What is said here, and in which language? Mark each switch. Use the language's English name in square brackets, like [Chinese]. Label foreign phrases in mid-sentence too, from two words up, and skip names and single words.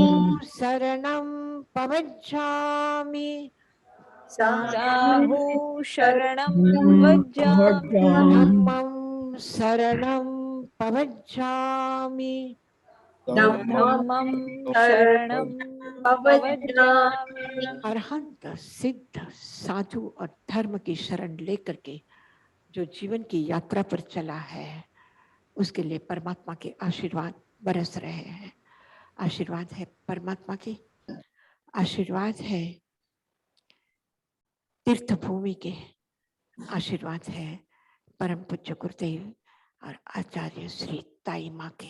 [Prakrit languages] शरणं पवज्जामि साहु शरणं वज्जामि धम्मं शरणं पवज्जामि धम्मं शरणं पवज्जामि। [Hindi] अरहंत सिद्ध साधु और धर्म की शरण लेकर के जो जीवन की यात्रा पर चला है, उसके लिए परमात्मा के आशीर्वाद बरस रहे हैं। आशीर्वाद है परमात्मा की, आशीर्वाद है तीर्थ भूमि के, आशीर्वाद है परम पूज्य गुरुदेव और आचार्य श्री ताई माँ के।